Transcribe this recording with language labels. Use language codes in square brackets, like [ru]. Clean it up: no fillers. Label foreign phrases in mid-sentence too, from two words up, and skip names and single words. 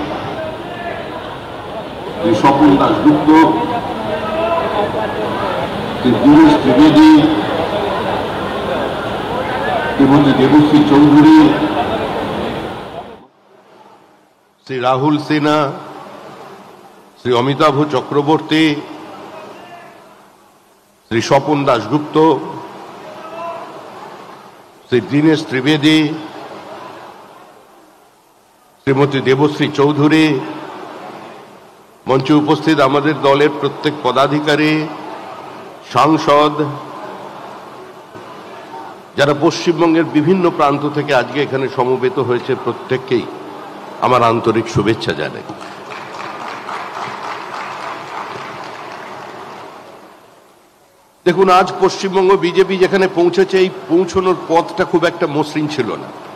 [bn] श्री स्वपन दासगुप्त, श्री दिनेश त्रिवेदी, श्रीमती देवश्री चौधरी, श्री राहुल सिन्हा, श्री अमिताभ चक्रवर्ती, श्री स्वपन दासगुप्त, श्री दिनेश त्रिवेदी, শ্রীমতী দেবশ্রী চৌধুরী, মঞ্চে উপস্থিত আমাদের দলের প্রত্যেক পদাধিকারী, সাংসদ, যারা পশ্চিমবঙ্গের বিভিন্ন প্রান্ত থেকে আজকে এখানে সমবেত হয়েছে প্রত্যেককেই আমার আন্তরিক শুভেচ্ছা জানাই। দেখুন, আজ পশ্চিমবঙ্গ বিজেপি যেখানে পৌঁছেছে, এই পৌঁছানোর পথটা খুব একটা মসৃণ ছিল না।